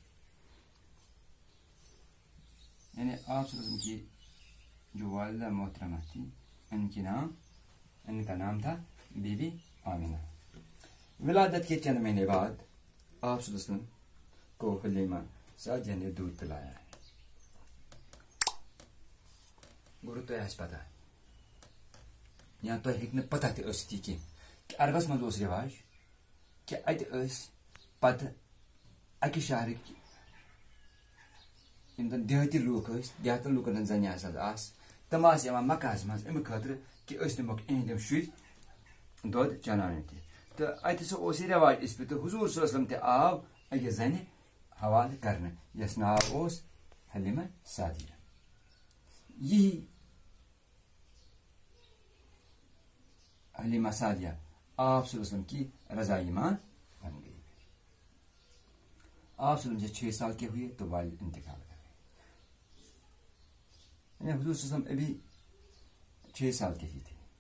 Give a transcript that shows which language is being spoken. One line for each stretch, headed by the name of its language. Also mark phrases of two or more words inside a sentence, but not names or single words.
Urdu: یعنی آپ صلی اللہ علیہ وسلم کی جو والدہ محترمہ تھی، ان کا نام تھا بی بی آمنہ۔ ولادت کے چند مہینے بعد آپ صلی اللہ علیہ وسلم کو حلیمہ سعدیہ نے دودھ پلایا ہے۔
Kashmiri: گورو تو اس پتہ یا تو ہیک نہ پتہ تہ ٲسِتھ کہ عربس مز اوس رواج کہ اتہ پتہ اکہ شہرک یم زن دیہاتی لوک دیہاتن لوکن ہن زنہِ آس تم آس یوان مکہس مز امہ خاطر کہ أسۍ نموکھ اہندم شُرۍ دۄد چناونہِ تہِ، تہٕ اتہ سُہ اوس یہ رواج اس پہ، تو حضور
Arabic: صلی اللہ علیہ وسلم
Kashmiri: تہ آو أکِس زنہِ حوالہ کرنہٕ یس ناو اوس حلیمہ سعدیہ۔
Urdu: یہی حلیمہ سعدیہ آپ صلی اللہ علیہ وسلم کی رضائی ماں بن گئی۔ آپ صلی اللہ علیہ وسلم جب 6 سال کے ہوئے تو والد انتقال کر گئے، یعنی حضور صلی اللہ علیہ وسلم ابھی 6 سال کے ہی تھے۔